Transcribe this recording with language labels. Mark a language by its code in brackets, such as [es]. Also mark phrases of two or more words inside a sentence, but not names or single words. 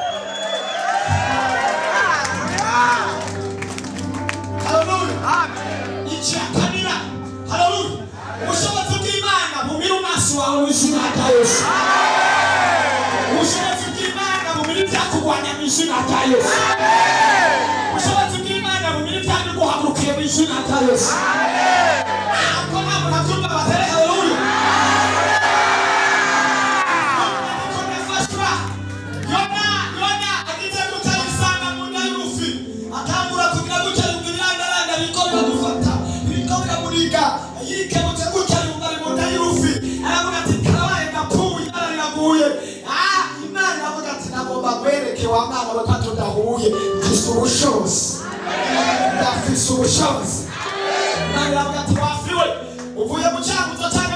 [rn] haleluya ikirakamira haleluya ubushobozi bw'Imana bumira umasi wawe w'izina rya Yesu ubushobozi bw'Imana bumira ibyakugwanya mu izina rya Yesu ubushobozi bw'Imana bumira ibyabiguhagurukiye mu izina rya Yesu ako ntabwo nabyumva batere haleluya Yona agize gutya yisanga mu nda y'urufi atangura kugira gutya yumva ibirandaranda biriko biramufata biriko biramuriga yikebutse gutya yumva ari mu nda y'urufi aravuga ati karabaye ndapfuye yariraguye imana iravuga ati nagomba kwereke wa mwana we ko tudahuye mfise ubushobozi ndafise ubushobozi imana iravuga ati wafiwe uvuye mu cyaguzo cyane